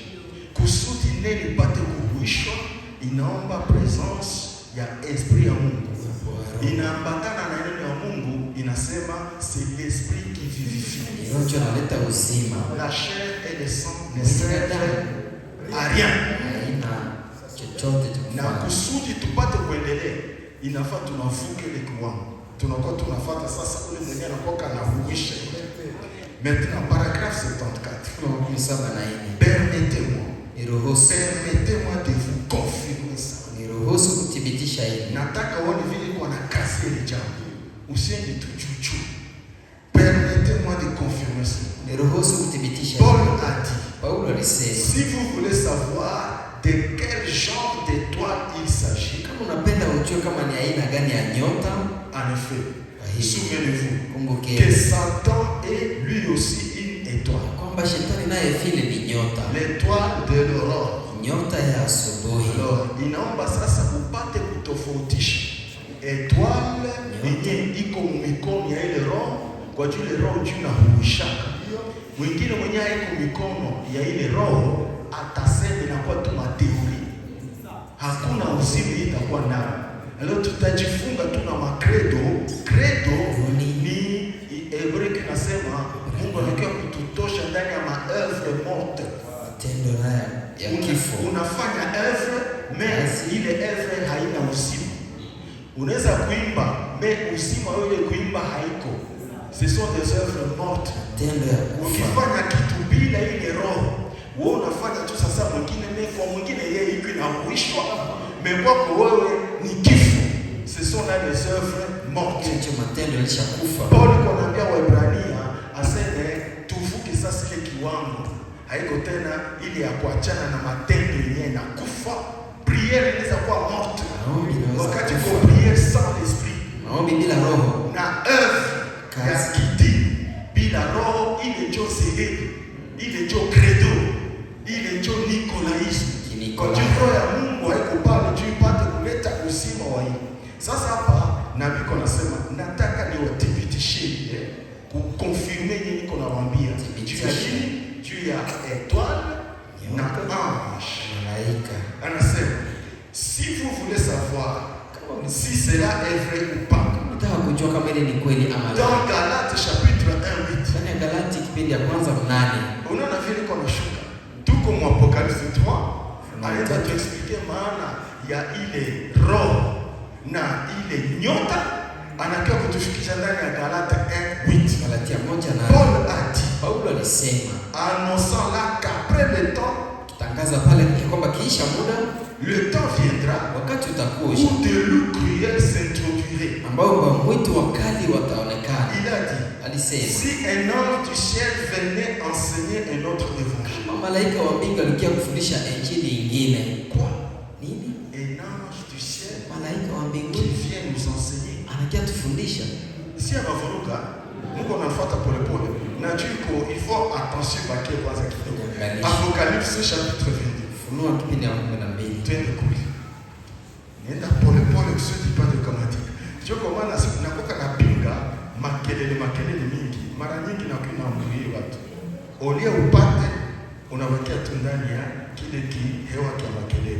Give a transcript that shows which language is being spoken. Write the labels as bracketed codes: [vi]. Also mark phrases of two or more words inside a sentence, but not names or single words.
[sw] Kusudi neno ipate kuhuishwa, inaomba presence ya esprit ya Mungu. Inaambatana na neno ya Mungu, inasema [fr] c'est l'esprit qui vivifie. [sw] roho ndio analeta uzima. [fr] La chair et le sang ne servent à rien. [sw] Haina chochote cha Na kufanya. kusudi tupate kuendelea, inafaa tunavuka ile kiwango. Tunakuwa tunafuata sasa ule mwenye anakuwa anahuisha. [fr] Maintenant paragraphe 74. [sw] Fungu la 74. [fr] Permettez-moi de vous confirmer ça. [sw] Niruhusu kuthibitisha hili. Nataka uone vile kwa na kazi ile jambo. Usiende tu chuchu. [fr] Permettez-moi de confirmer ça. [sw] Niruhusu kuthibitisha Paul hili. [fr] a dit, [sw] Paulo alisema, [fr] si vous voulez savoir de quel genre d'étoile il s'agit, [sw] kama unapenda ujue kama ni aina gani ya nyota, [fr] en effet, souvenez-vous que [sw] kumbukeni [fr] Satan est lui aussi étoile. [sw] kwamba shetani naye vile ni nyota, [fr] L'étoile de l'aurore. [sw] nyota ya asubuhi. Alors, inaomba sasa upate kutofautisha étoile yenye iko mikono ya ile roho, kwa jule roho juu na huishaka. Mwingine mwenye haiko mikono ya ile roho atasema inakuwa tu mateori, hakuna uzima itakuwa nayo. Leo tutajifunga tu na makredo. Credo ni Hebreu kinasema Mungu anakia kututosha ndani ya [fr] maœuvre morte, [sw] matendo ya kifo. Unafanya œuvre mais ile œuvre haina uzima. Unaweza kuimba mais uzima wewe kuimba haiko. [fr] Ce sont des œuvres mortes. [sw] Ukifanya kitu bila ile roho, wewe unafanya tu sasa, mwingine kwa mwingine yeye iko inahuishwa, mais kwako wewe ni kifo. [fr] Ce sont là des œuvres mortes. [sw] Hicho matendo yalishakufa. Paul anaambia Waebrania aseme tuvuke sasa ile kiwango. Haiko tena ile ya kuachana na matendo yenyewe na kufa. Prière inaweza kuwa morte. Wakati kwa [fr] prière sans l'esprit. [sw] Maombi bila roho. Na œuvre ya kiti bila roho, ile ndio sehemu, ile ndio credo, ile ndio Nikolaisme. Kwa roho ya Mungu haiko pale juu ipate kuleta uzima wa hii. Sasa hapa nabii anasema nataka niwathibitishie kukonfirme yenye niko nawaambia juu ya étoile na ange malaika. [fr] Anasema si vous voulez savoir si cela est vrai ou pas, [sw] nataka kujua kama ile ni kweli ama la. [fr] Dans Galates chapitre 1:8. [sw] Ndani ya Galati kipindi ya kwanza 8. Unaona vile kwa nashuka. Tuko mu Apocalypse 3. Anaenda tuexpliquer maana ya ile roho na ile nyota, anakia kutufikisha ndani ya Galate 1:8. Galatia 1:8. [fr] Paul a dit, [sw] Paulo alisema, [fr] annonçant là qu'après le temps, [sw] kitangaza pale kwamba kiisha muda, [fr] le temps viendra, [sw] wakati utakuja, [fr] où de loups cruels s'introduiraient, [sw] ambao mwitu wakali wataonekana. [fr] Il a dit, [sw] alisema, [fr] si un ange du ciel venait enseigner un autre évangile. [sw] Kama malaika wa mbingu alikuja kufundisha injili nyingine. [fr] Quoi? [sw] Nini? [fr] Un ange du ciel, [sw] malaika wa mbingu [fr] qui vient nous enseigner. [sw] Anakia tufundisha. Si anavuruga, Mungu anafuata pole pole. Na juko [fr] il faut attention [sw] bakie kwanza kidogo. [fr] Apocalypse chapitre 22. [sw] Funua kipindi ya 12. Twende kule. Nenda pole pole kusudi pande kamatika. Sio kwa maana nakoka napinga makelele mingi. Mara nyingi na kuinaambulia watu. Olia upate unawekea tu ndani ya kile hewa kia makelele.